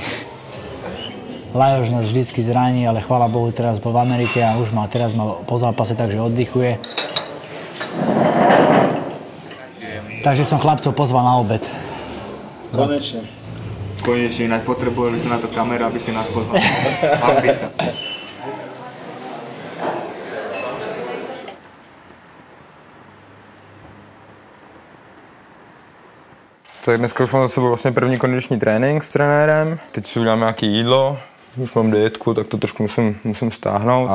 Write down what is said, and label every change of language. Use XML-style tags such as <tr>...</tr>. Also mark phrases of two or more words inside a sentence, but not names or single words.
<sk>Lajoš nás vždycky zraní, ale chvála Bohu, teraz bol v Amerike a už teraz má po zápase, takže oddychuje. Takže som chlapcov pozval na obed. Konečne. Konečne, ináč potrebovali sme na to kameru, aby si nás pozval. Mal by sa.</sk> <cs>Tak dneska už mám za sebou vlastně první kondiční trénink s trenérem. Teď si udělám nějaké jídlo, už mám dietku, tak to trošku musím stáhnout.</cs>